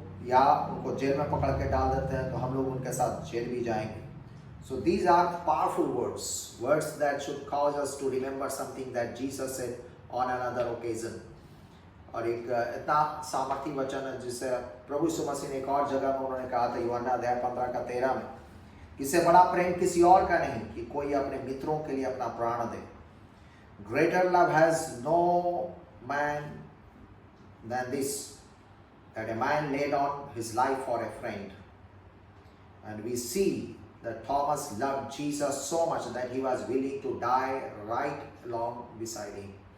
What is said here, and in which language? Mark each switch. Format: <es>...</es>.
<hi>या उनको जेल में पकड़ के डाल देते हैं तो हम लोग उनके साथ जेल भी जाएंगे।</hi> <en>So these are powerful words that should cause us to remember something that Jesus said on another occasion.</en> <hi>और एक इतना सामर्थी वचन है जिसे प्रभु यीशु मसीह ने एक और जगह में उन्होंने कहा था, यूहन्ना अध्याय 15:13 में, इससे बड़ा प्रेम किसी और का नहीं कि कोई अपने मित्रों के लिए अपना प्राण दे।</hi> <en>Greater love has no man than this, that a man laid on his life for a friend. And we see that Thomas loved Jesus so much that he was willing to die right along beside him.</en>